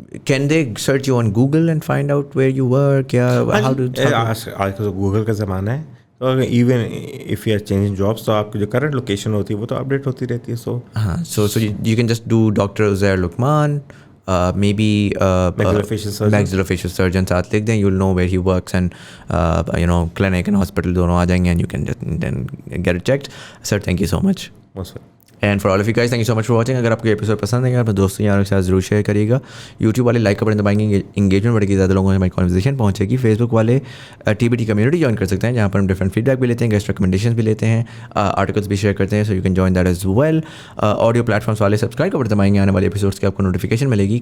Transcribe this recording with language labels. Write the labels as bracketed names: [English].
[English] Can they search you on Google and find out where you were? [Urdu] کیا آج کل Google کا زمانہ ہے, تو [English] even if you are changing jobs [Urdu] تو آپ کی جو کرنٹ لوکیشن ہوتی ہے وہ تو اپڈیٹ ہوتی رہتی ہے. [English] So you can just do Dr. Uzair Luqman, maybe maxillofacial surgeon [Urdu] ساتھ لکھ دیں, [English] you'll know where he works and you know clinic and hospital [Urdu] دونوں آ جائیں گے [English] and you can then get it checked. Sir, thank you so much. And for all of you guys thank you so much for watching. [Urdu] اگر آپ کو episode پسند ہے اپنے دوستوں یاروں کے ساتھ ضرور شیئر کریے گا. یوٹیوب والے لائک کا بٹن دبائیں گے, انگیجمنٹ بڑھے گی, زیادہ لوگوں سے ہماری کانورسیشن پہنچے گی. فیس بک والے TBT کمیونٹی جوائن کر سکتے ہیں جہاں پر ہم ڈفرنٹ فیڈ بیک بھی لیتے ہیں, گیسٹ ریکمنڈیشنز بھی لیتے ہیں, آرٹیکلس بھی شیئر کرتے ہیں. [English] So you can join that as well. [Urdu] Audio platforms والے سبسکرائب کا بٹن دبائیں گے, آنے والے ایپیسوڈس کی آپ کو نوٹیفیکیشن ملے گی.